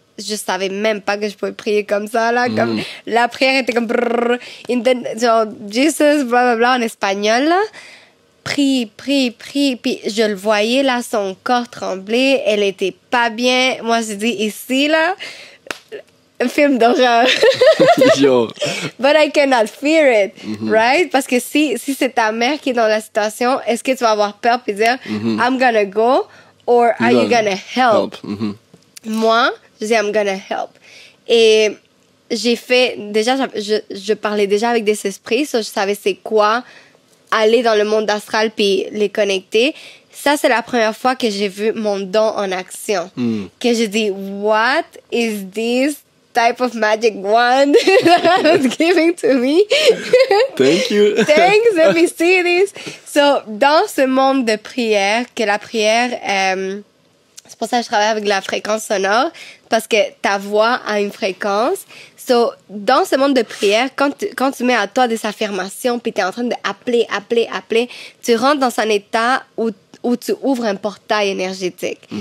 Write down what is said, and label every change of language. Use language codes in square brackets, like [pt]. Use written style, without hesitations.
[fr] Je savais même pas que je pouvais prier comme ça là, comme la prière était comme brrr, genre Jesus blablabla en espagnol là. Prie, puis je le voyais là, son corps tremblait, elle était pas bien. Moi j'ai dit ici là, un film d'horreur. [en] Yo. But I cannot fear it, right? [fr] Parce que si c'est ta mère qui est dans la situation, est-ce que tu vas avoir peur puis dire [en] I'm gonna go or are you gonna help? [fr] Moi, je dis [en] I'm gonna help. [fr] Et j'ai fait déjà je parlais déjà avec des esprits, so je savais c'est quoi aller dans le monde astral puis les connecter. Ça, c'est la première fois que j'ai vu mon don en action. Que j'ai dit, [en] what is this type of magic wand that was giving to me? Thank you. Thanks, let me see this. [fr] So, dans ce monde de prière, que la prière, c'est pour ça que je travaille avec la fréquence sonore, parce que ta voix a une fréquence. So, dans ce monde de prière, quand tu mets à toi des affirmations, puis tu es en train d'appeler, tu rentres dans un état où tu ouvres un portail énergétique.